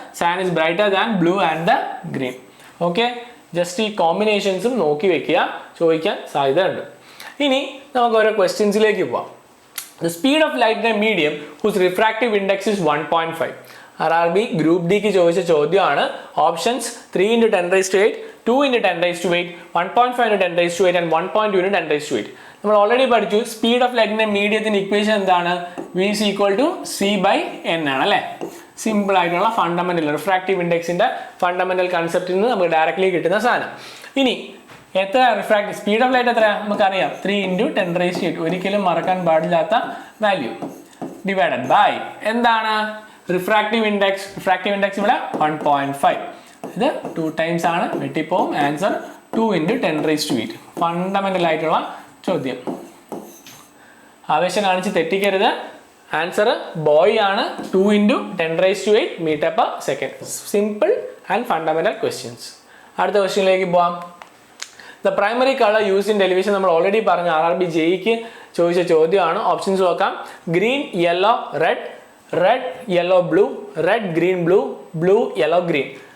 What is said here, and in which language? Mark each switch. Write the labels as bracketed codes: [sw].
[en] Cyan is brighter than blue and the green. Okay, just [ml] ഈ കോമ്പിനേഷൻസും നോക്കി വെക്കുക, ചോദിക്കാൻ സാധ്യത ഉണ്ട്. ഇനി നമുക്ക് ഓരോ ക്വസ്റ്റ്യൻസിലേക്ക് പോവാം. [en] The speed of light in a medium whose refractive index is 1.5. [ml] RRB group ഡിക്ക് ചോദിച്ച ചോദ്യമാണ്. [en] Options 3 × 10⁻⁸, 2 into 10 raised to 8, 1.5 into 10 raised to 8 and 1.2 into 10 raised to 8. [ml] നമ്മൾ ഓൾറെഡി പഠിച്ചു സ്പീഡ് ഓഫ് ലൈറ്റിന്റെ മീഡിയത്തിന്റെ ഇക്വേഷൻ എന്താണ്? [en] V is equal to C/N [ml] ആണ് അല്ലേ? സിമ്പിൾ ആയിട്ടുള്ള ഫണ്ടമെന്റൽ റിഫ്രാക്റ്റീവ് ഇൻഡെക്സിന്റെ ഫണ്ടമെന്റൽ കൺസെപ്റ്റിൽ നിന്ന് നമുക്ക് ഡയറക്ട്ലി കിട്ടുന്ന സാധനം. ഇനി എത്ര റിഫ്രാക്റ്റീവ് സ്പീഡ് ഓഫ് ലൈറ്റ് എത്രയാണ് നമുക്കറിയാം? [en] 3 into 10 raised to 8, [ml] ഒരിക്കലും മറക്കാൻ പാടില്ലാത്ത വാല്യൂ, ഡിവൈഡഡ് ബൈ എന്താണ്? Refractive index. റിഫ്രാക്റ്റീവ് ഇൻഡെക്സ് ഇവിടെ 1.5, ഇത് 2 times ആണ്, വെട്ടിപ്പോവും. [en] Answer 2 into 10 raised to 8. [ml] Fundamental ആയിട്ടുള്ള ചോദ്യം, ആവേശം കാണിച്ച് തെറ്റിക്കരുത്. ആൻസർ ബോയ് ആണ്. [en] 2 into 10 raised to 8 meter per second. Simple and fundamental questions. [ml] അടുത്ത ക്വസ്റ്റ്യനിലേക്ക് പോവാം. [en] the primary colour use in television [ml] നമ്മൾ ഓൾറെഡി പറഞ്ഞ RRB JEക്ക് ചോദിച്ച ചോദ്യമാണ്. ഓപ്ഷൻസ് നോക്കാം. [en] Green, yellow, red, red, yellow, blue, red, green, blue, blue, yellow, green.